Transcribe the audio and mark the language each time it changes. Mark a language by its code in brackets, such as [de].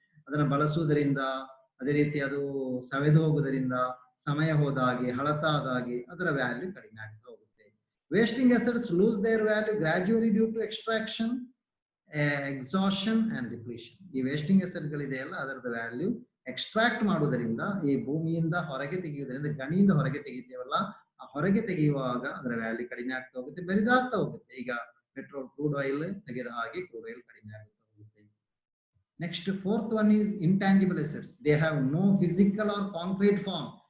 [kn] ಅದನ್ನ ಬಳಸುವುದರಿಂದ, ಅದೇ ರೀತಿ ಅದು ಸವೆದು ಹೋಗುವುದರಿಂದ, ಸಮಯ ಹೋದಾಗೆ, ಹಳತಾದಾಗೆ ಅದರ ವ್ಯಾಲ್ಯೂ ಕಡಿಮೆ ಆಗ್ತಾ ಹೋಗುತ್ತೆ. [en] Wasting assets lose their value gradually due to extraction, exhaustion and depletion. [kn] ಈ ವೇಸ್ಟಿಂಗ್ ಅಸೆಟ್ ಗಳಿದೆಯಲ್ಲ, ಅದರದ ವ್ಯಾಲ್ಯೂ ಎಕ್ಸ್ಟ್ರಾಕ್ಟ್ ಮಾಡುವುದರಿಂದ, ಈ ಭೂಮಿಯಿಂದ ಹೊರಗೆ ತೆಗೆಯುವುದರಿಂದ, ಗಣಿಯಿಂದ ಹೊರಗೆ ತೆಗಿತೇವಲ್ಲ, ಆ ಹೊರಗೆ ತೆಗೆಯುವಾಗ ಅದರ ವ್ಯಾಲ್ಯೂ ಕಡಿಮೆ ಆಗ್ತಾ ಹೋಗುತ್ತೆ, ಬೆರಿದಾಗ್ತಾ ಹೋಗುತ್ತೆ. ಈಗ ಪೆಟ್ರೋಲ್, ಕ್ರೂಡ್ ಆಯಿಲ್ ತೆಗೆದ ಹಾಗೆ ಕ್ರೂಡ್ ಆಯಿಲ್ ಕಡಿಮೆ ಆಗ್ತಾ ಹೋಗುತ್ತೆ. [en] Next fourth one is intangible assets. They have no physical or concrete form.